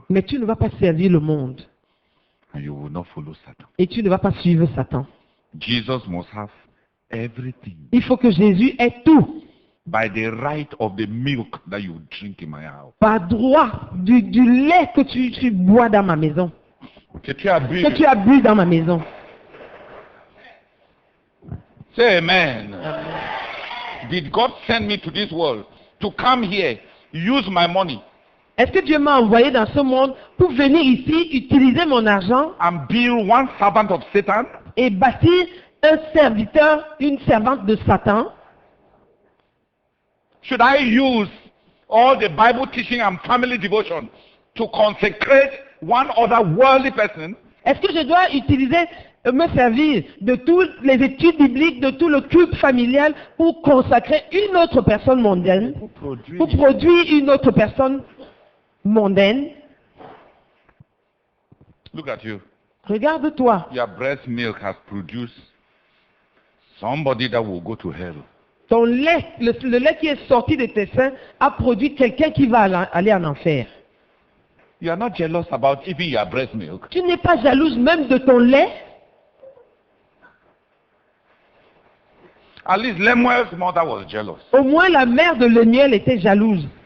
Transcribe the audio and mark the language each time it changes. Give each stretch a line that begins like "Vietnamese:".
French: Mais tu ne vas pas servir le monde.
English: And you will not follow Satan.
French: Et tu ne vas pas suivre Satan.
English: Jesus must have everything.
French: Il faut que Jésus ait tout.
English: By the right of the milk that you drink in my house.
French: Par droit du lait que tu bois dans ma maison. Que tu as bu. Que tu as bu dans ma maison.
English: Say amen. Amen. Did God send me to this world to come here, use my money?
French: Est-ce que Dieu m'a envoyé dans ce monde pour venir ici, utiliser mon argent
English: and build one servant of Satan?
French: Et bâtir un serviteur, une servante de Satan?
English: Should I use all the Bible teaching and family devotion to consecrate one other worldly person?
French: Est-ce que je dois utiliser, me servir de toutes les études bibliques, de tout le culte familial pour consacrer une autre personne mondaine? Pour produire une autre personne mondaine?
English: Look at you.
French: Regarde-toi.
English: Your breast milk has produced somebody that will go to hell.
French: Ton lait, le lait qui est sorti de tes seins a produit quelqu'un qui va aller en enfer.
English: You are not jealous about even your breast milk.
French: Tu n'es pas jalouse même de ton lait?
English: At least Lemuel's mother was jealous.
French: Au moins la mère de Lemuel était jalouse.